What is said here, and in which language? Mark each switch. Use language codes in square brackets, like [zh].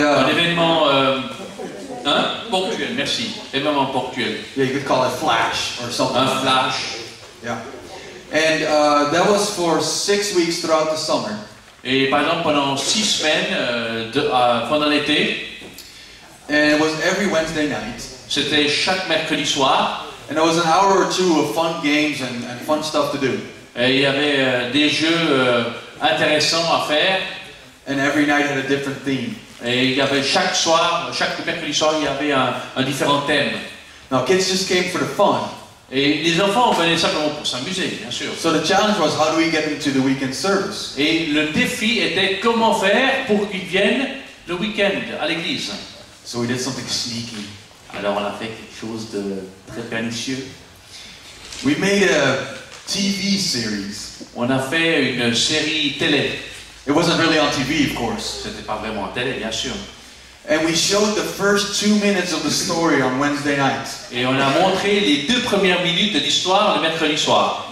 [fr] un événement ponctuel, merci. Événement ponctuel. [en] Yeah, you could call it flash or something. [fr] Un flash. [en] Yeah. And that was for 6 weeks throughout the summer. [fr] Et par exemple, pendant 6 semaines, pendant l'été, [en] and it was every Wednesday night. [fr] C'était chaque mercredi soir. [en] And there was an hour or two of fun games and fun stuff to do. [fr] Et il y avait des jeux intéressants à faire. [en] And every night had a different theme. [fr] Et il y avait chaque mercredi soir, il y avait un différent thème. [en] Now kids just came for the fun. [fr] Et les enfants venaient simplement pour s'amuser, bien sûr. [en] So the challenge was, how do we get them to the weekend service? [fr] Et le défi était comment faire pour qu'ils viennent le week-end à l'église. [en] So we did something sneaky. [fr] Alors on a fait quelque chose de très pernicieux. [en] We made a TV series. [fr] On a fait une série télé. [en] It wasn't really on TV, of course. [fr] C'était pas vraiment en télé, bien sûr. [en] And we showed the first 2 minutes of the story on Wednesday nights. [fr] Et on a montré les 2 premières minutes de l'histoire le mercredi soir.